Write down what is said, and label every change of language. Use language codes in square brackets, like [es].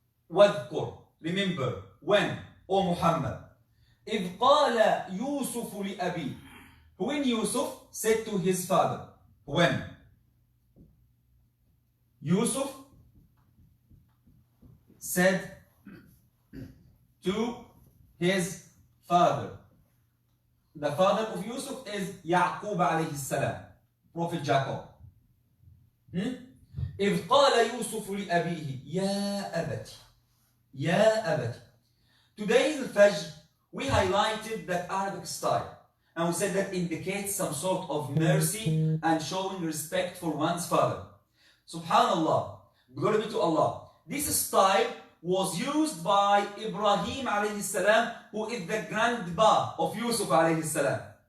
[en] واذكر, remember, when, O Muhammad, [ar] إذ قال يوسف لأبيه, [en] when Yusuf said to his father, when Yusuf said to his father. The father of Yusuf is Yaqub alayhi salam, Prophet Jacob. [ar] إذ قال يوسف لأبيه يا أبتي يا أبتي. [en] Today in the Fajr, we highlighted that Arabic style. And we said that indicates some sort of mercy and showing respect for one's father. Subhanallah, glory be to Allah. This style was used by Ibrahim alayhi salam, who is the grandpa of Yusuf alayhi salam.